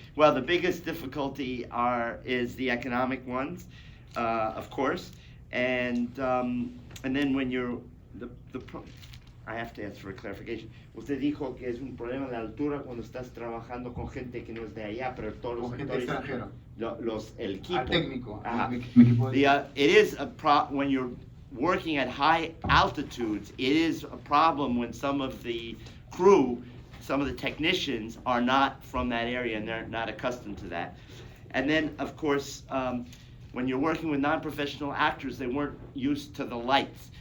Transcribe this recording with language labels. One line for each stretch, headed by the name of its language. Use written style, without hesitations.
English: Well, the biggest difficulty is the economic ones, of course, and then when I have to ask for a clarification.
Spanish: Usted dijo que es un problema de altura cuando estás trabajando con gente que no es de allá, pero todos los actores, el equipo. Al técnico. Mi equipo.
English: It is when you're working at high altitudes, it is a problem when some of the crew, some of the technicians are not from that area and they're not accustomed to that. And then, of course, when you're working with non-professional actors, they weren't used to the lights.